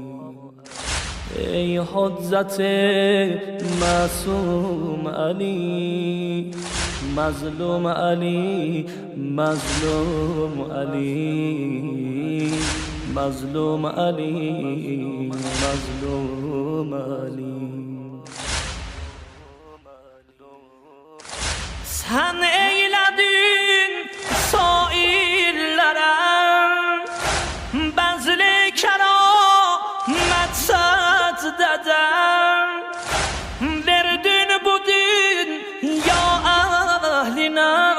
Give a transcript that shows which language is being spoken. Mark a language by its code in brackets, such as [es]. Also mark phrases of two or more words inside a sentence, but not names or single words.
[fa] ای حجت معصوم علی، مظلوم علی، مظلوم علی، مظلوم علی، مظلوم علی. [az] Sen eyledin saillere bezli keramet secdeden, verdin bu dünya ehline